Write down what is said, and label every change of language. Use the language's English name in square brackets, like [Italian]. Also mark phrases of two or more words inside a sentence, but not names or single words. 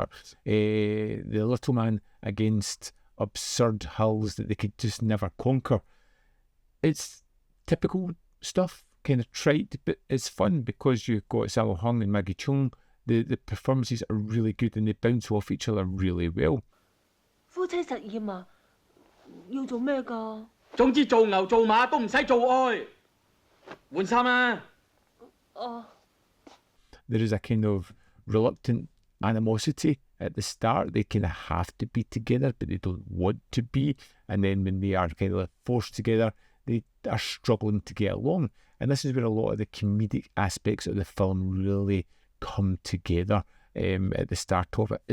[English] The little man against absurd hulls that they could just never conquer. It's typical stuff, kind of trite, but it's fun because you've got Sammo Hung and Maggie Chung. The performances are really good and they bounce off each other really well. [Cantonese] 夫妻實驗啊，要做咩㗎？總之做牛做馬都唔使做愛，換衫啦。 [English] There is a kind of reluctant animosity at the start. They kind of have to be together, but they don't want to be. And then when they are kind of forced together, they are struggling to get along. And this is where a lot of the comedic aspects of the film really come together at the start of it.